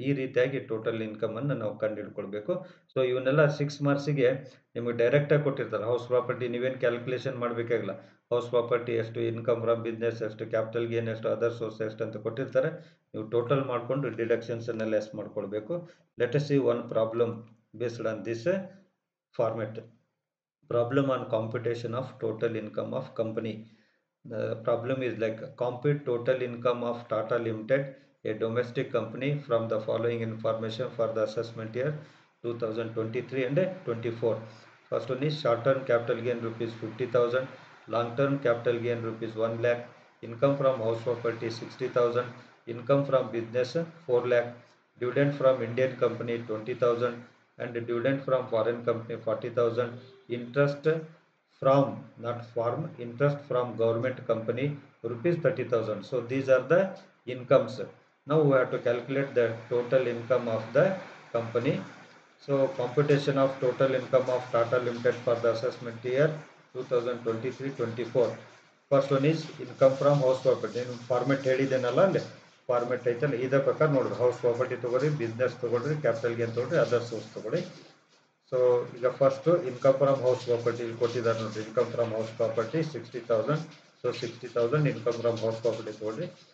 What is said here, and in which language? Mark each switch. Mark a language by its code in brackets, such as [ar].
[kn] ಈ ರೀತಿಯಾಗಿ ಟೋಟಲ್ ಇನ್ಕಮನ್ನು ನಾವು ಕಂಡುಹಿಡ್ಕೊಳ್ಬೇಕು. ಸೊ ಇವನ್ನೆಲ್ಲ 6 ಮಾರ್ಕ್ಸಿಗೆ ನಿಮಗೆ ಡೈರೆಕ್ಟಾಗಿ ಕೊಟ್ಟಿರ್ತಾರೆ. ಹೌಸ್ ಪ್ರಾಪರ್ಟಿ ನೀವೇನು ಕ್ಯಾಲ್ಕುಲೇಷನ್ ಮಾಡಬೇಕಾಗಿಲ್ಲ. ಹೌಸ್ ಪ್ರಾಪರ್ಟಿ ಎಷ್ಟು, ಇನ್ಕಮ್ ಫ್ರಮ್ ಬಿಸ್ನೆಸ್ ಎಷ್ಟು, ಕ್ಯಾಪಿಟಲ್ ಗೇನ್ ಎಷ್ಟು, ಅದರ್ ಸೋರ್ಸ್ ಎಷ್ಟು ಅಂತ ಕೊಟ್ಟಿರ್ತಾರೆ. ನೀವು ಟೋಟಲ್ ಮಾಡಿಕೊಂಡು ಡಿಡಕ್ಷನ್ಸನ್ನು ಲೆಸ್ ಮಾಡ್ಕೊಳ್ಬೇಕು. [en] Let us see one problem based on this format. Problem on computation of total income of company. The problem is like compute total income of Tata Limited, a domestic company, from the following information for the assessment year 2023 and 24. First one is short term capital gain rupees 50,000, long term capital gain rupees 1 lakh, income from house property 60,000, income from business 4 lakh, dividend from Indian company 20,000, and dividend from foreign company 40,000, interest from, not farm, interest from government company rupees 30,000. So these are the incomes. Now we have to calculate the total income of the company. So computation of total income of Tata Limited for the assessment year 2023-24. First one is income from house property. [kn] Format ಹೇಳಿದ್ದೇನಲ್ಲ, ಅಲ್ಲಿ format ಐತಲ್ಲ, ಇದೇ ಪ್ರಕಾರ ನೋಡ್ರಿ. House property ತೊಗೊಳ್ರಿ, business ತೊಗೊಳ್ರಿ, capital gain ತೊಗೊಳ್ರಿ, other source ತೊಗೊಳ್ಳಿ. So ಈಗ first income from house property ಕೊಟ್ಟಿದ್ದಾರೆ ನೋಡಿರಿ. Income from house property 60,000. So 60,000 income from house property ತೊಗೊಳ್ರಿ.